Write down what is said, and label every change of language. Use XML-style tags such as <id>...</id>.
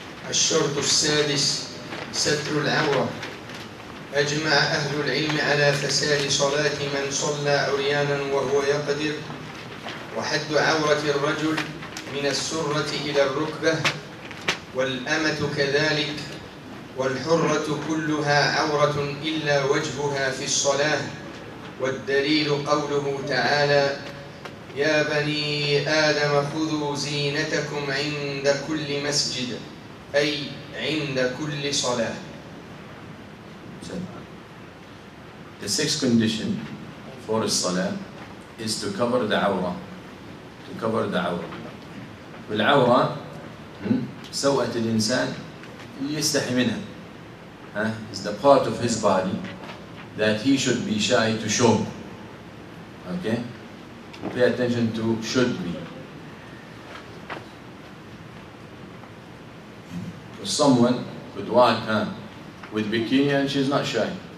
<ar>الشرط السادس ستر العورة. أجمع أهل العلم على فساد صلاة من صلى عريانا وهو يقدر، وحد عورة الرجل من السرة إلى الركبة، والأمة كذلك، والحرة كلها عورة إلا وجهها في الصلاة. والدليل قوله تعالى يا بني آدم خذوا زينتكم عند كل مسجد، أي عند كل صلاة.</ar> <en>The sixth condition for a salah is to cover the awrah. To cover the awrah.</en> <ar>والعورة سوءة الإنسان يستحي منها.</ar> <en>Is the part of his body that he should be shy to show. Okay? Pay attention to should be. Someone could walk with bikini and she's not shy.</en>